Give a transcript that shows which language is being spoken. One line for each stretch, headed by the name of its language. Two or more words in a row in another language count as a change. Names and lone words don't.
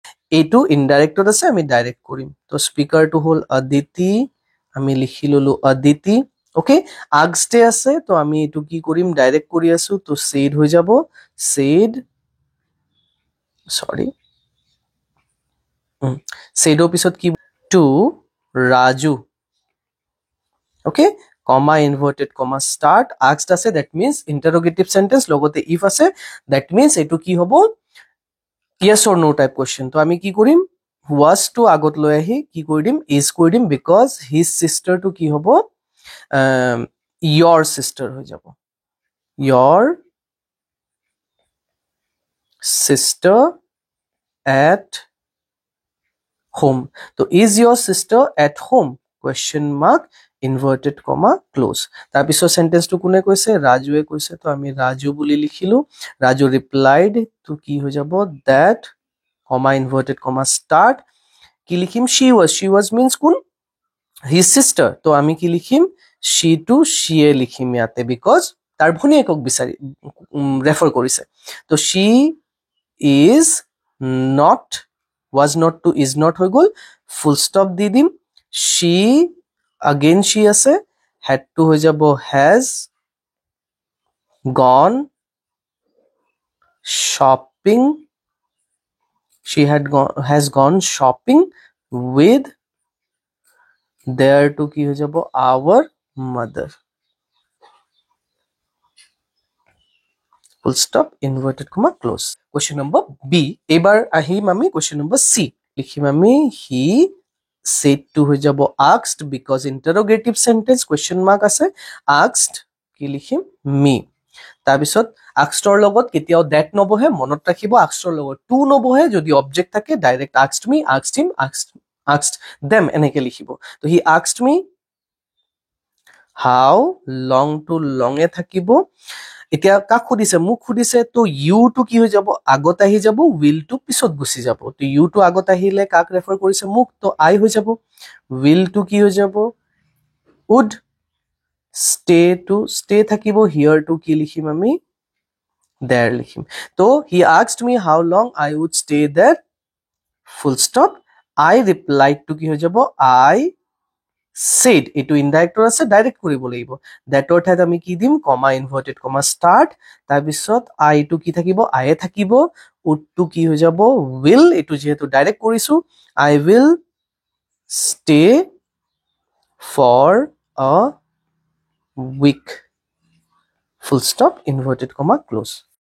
Assamese: এইটো ইনডাইৰেক্টত আছে আমি ডাইৰেক্ট কৰিম তো স্পিকাৰটো হ'ল অদিতি আমি লিখি ললো অদিতি ওকে আগষ্টে আছে তো আমি এইটো কি কৰিম ডাইৰেক্ট কৰি আছো তো সেড হৈ যাব সেড সৰি সেডৰ পিছত কি টু ৰাজু ওকে
English: comma inverted comma start asked
Assamese: আছে
English: that means interrogative sentence
Assamese: লগতে if আছে
English: that means
Assamese: এটো কি হ'ব
English: yes or no type question
Assamese: তো আমি কি কৰিম was to আগত লৈ আহি কি কৰি দিম is কৰি দিম
English: because his sister
Assamese: to কি হ'ব
English: your sister
Assamese: হৈ যাব your
English: sister at home তো is your sister at home question mark inverted comma close
Assamese: তাৰ পিছৰ সেন্টেন্সটো কোনে কৈছে ৰাজুৱে কৈছে তো আমি ৰাজু বুলি লিখিলো ৰাজু ৰিপ্লাইড তো কি হৈ যাব
English: that comma inverted comma start
Assamese: কি লিখিম
English: she was
Assamese: means কোন his sister তো আমি কি লিখিম she to she এ লিখিম ইয়াতে because তাৰ ভনীয়েকক বিচাৰি ৰেফাৰ কৰিছে তো
English: she is not was not
Assamese: to
English: is not
Assamese: হৈ গল
English: full stop
Assamese: দি দিম
English: she again she
Assamese: আছে had to হৈ যাব has
English: gone shopping she has gone shopping with there
Assamese: to কি হৈ যাব
English: our mother full stop inverted comma close question number b
Assamese: এবাৰ আহিম আমি
English: question number c
Assamese: লিখিম আমি
English: he said
Assamese: to হৈ যাব
English: asked because interrogative sentence question mark
Assamese: আছে asked কি লিখিম me তাৰ পিছত asked ৰ লগত কেতিয়াও that নবহে মনত ৰাখিব asked ৰ লগত to নবহে যদি অবজেক্ট থাকে ডাইৰেক্ট
English: asked me asked him asked them
Assamese: এনেকে লিখিব তো
English: he asked me how long
Assamese: to long এ থাকিব এতিয়া কাক খুদিছে মোক খুদিছে তো ইউ টু কি হৈ যাব আগত আহি যাব উইল টু পিছত গুছি যাব তো ইউ টু আগত আহিলে কাক ৰেফাৰ কৰিছে মোক তো আই হৈ যাব উইল টু কি হৈ যাব
English: would stay
Assamese: টু ষ্টে থাকিব হিয়াৰ টু কি লিখিম আমি
English: দেয়াৰ
Assamese: লিখিম তো
English: he asked me how long I would stay there full stop I
Assamese: ৰিপ্লাইড টু কি হৈ যাব
English: I said
Assamese: এটো ইনডাইৰেক্টৰ আছে ডাইৰেক্ট কৰিব লাগিব দ্যাটৰ ঠাইত আমি কি দিম
English: comma inverted comma start
Assamese: তাৰ পিছত আই টু কি থাকিব আই থাকিব উড টু কি হৈ যাব will এটো যেহেতু ডাইৰেক্ট কৰিছো
English: I will stay for a week full stop inverted comma close